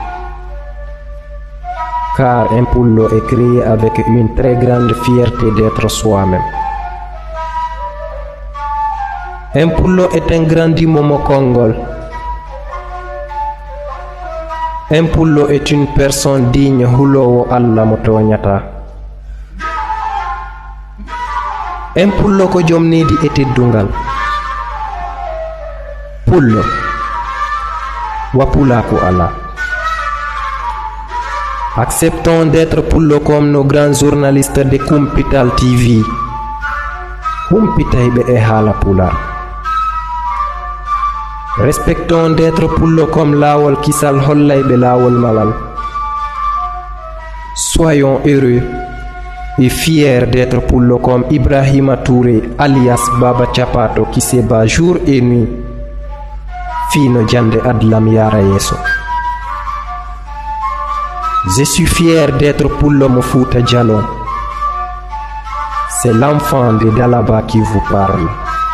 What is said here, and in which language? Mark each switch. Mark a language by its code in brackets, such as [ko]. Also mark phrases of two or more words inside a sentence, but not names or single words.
[fr] Car un Pullo est créé avec une très grande fierté d'être soi-même. Un Pullo est un grand Momo Kongol. Un Pullo est une personne digne [ff] hulowo Allah mo toñata. Un Pullo ko jom nedi e teddungal. Pullo wa pulaku Allah. [fr] Acceptons d'être Pullo comme nos grands journalistes de Kumpital TV. [ff] Humpitayɓe e haala pular. [fr] Respectons d'être Pullo comme Lawol Kisal hollayɓe Lawol Malal. Soyons heureux et fiers d'être Pullo comme Ibrahima Touré alias Baba Chapato qui se bat jour et nuit. [ff] Fino jande adlam yara yeso. [fr] Je suis fier d'être Pullo Mo Fouta Djalon. C'est l'enfant de Dalaba qui vous parle.